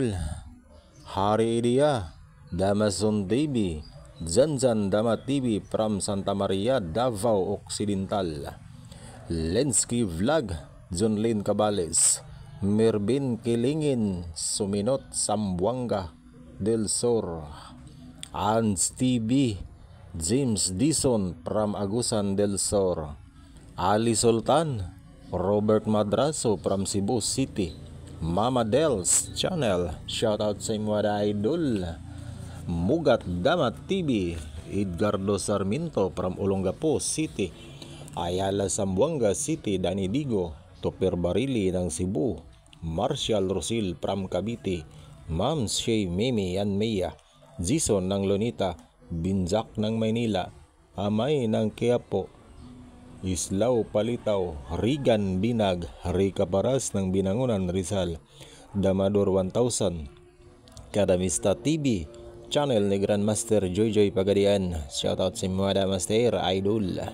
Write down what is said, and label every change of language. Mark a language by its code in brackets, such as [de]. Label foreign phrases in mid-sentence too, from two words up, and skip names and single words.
[tl] Hari Idia, Damason TV, Janjan Dama TV from Santa Maria, Davao Occidental, Lensky Vlog, Junlin Cabales, Mervin Kilingin, Suminot Sambuanga del Sur, Ans TV, James Dison from Agusan del Sur, Ali Sultan, Robert Madraso from Cebu City, Mama Del's Channel, shoutout sa mga idol, Mugat Damat TV, Edgardo Sarmiento from Olongapo City, Ayala Sambuanga City, Dani Digo, Topper Barili ng Cebu, Marshall Rosil from Cavite, Ma'am Shay Mimi and Mia, Jason ng Lonita, Binjak ng Maynila, Amay ng Quiapo, Islao Palitaw, Rigan Binag, Rica Paras ng Binangunan Rizal, Damador 1000, Kadamista TV, channel ni Grandmaster Joy Pagadian, shoutout sa mga Master Idol,